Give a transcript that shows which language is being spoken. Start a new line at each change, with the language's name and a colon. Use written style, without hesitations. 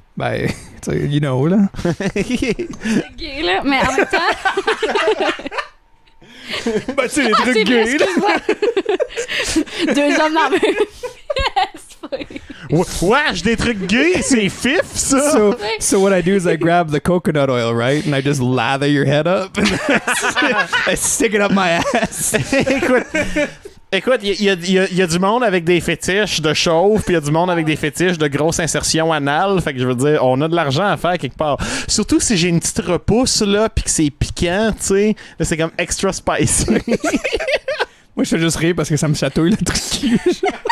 French: Ben, tu sais,
English: you know,
French: là. C'est gay, là. Mais en même temps. Ben, c'est les Ah, trucs c'est vrai, gays, là. excuse-moi. 2 hommes dans la même pièce. Ouais, j'ai des trucs gays, c'est fif, ça!
English: So what I do is I grab the coconut oil, right? And I just lather your head up and I stick it up my ass.
French: Écoute, il y a du monde avec des fétiches de chauve, puis il y a du monde avec des fétiches de grosse insertion anale. Fait que je veux dire, on a de l'argent à faire quelque part. Surtout si j'ai une petite repousse, là, puis que c'est piquant, tu sais. Là, c'est comme
English: extra spicy.
French: Moi, je fais juste rire parce que ça me chatouille, le truc.